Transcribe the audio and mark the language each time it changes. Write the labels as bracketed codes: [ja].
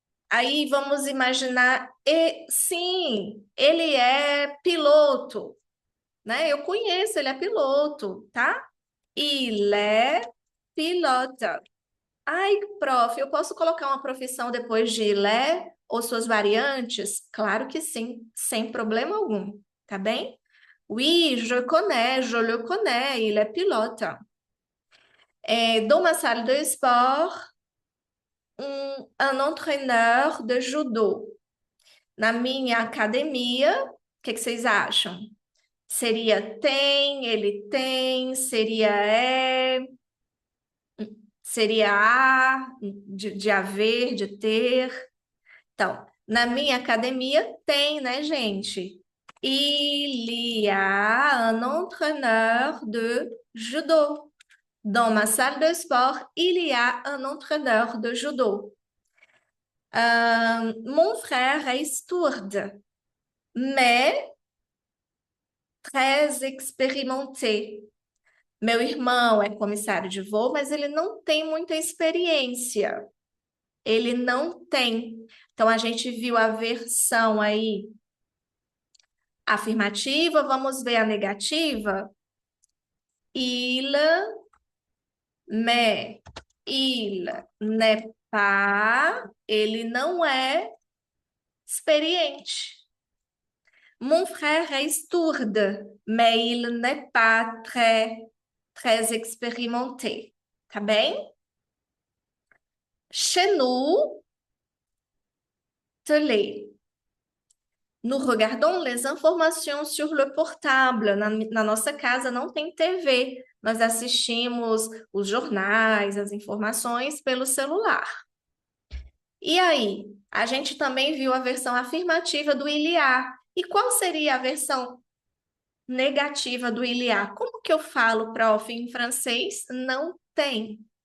[pt] Aí vamos imaginar, sim, ele é piloto, né? Eu conheço, ele é piloto, tá? [fr] Il est pilote. [pt] Ai, prof, eu posso colocar uma profissão depois de Lé ou suas variantes? Claro que sim, sem problema algum, tá bem? [fr] Oui, je le connais, il est pilote. Dans ma salle de sport, un entraîneur de judô. [pt] Na minha academia, o que vocês acham? Seria tem, ele tem, seria a, de haver, de ter. Então, na minha academia tem, né, gente? [fr] Il y a un entraîneur de judo. Dans ma salle de sport, il y a un entraîneur de judo. Mon frère est steward, mais très expérimenté. [pt] Meu irmão é comissário de voo, mas ele não tem muita experiência. Ele não tem. Então, a gente viu a versão aí afirmativa, vamos ver a negativa. [fr] Il, mais, il n'est pas, [pt] ele não é experiente. [fr] Mon frère est steward, mais il n'est pas très expérimenté. [pt] Tá bem? [fr] Chez nous, télé. Nous regardons les informations sur le portable. [pt] Na nossa casa não tem TV. Nós assistimos os jornais, as informações pelo celular. E aí, a gente também viu a versão afirmativa do il y a. E qual seria a versão negativa do il y a? Como que eu falo, prof, em francês? Não tem.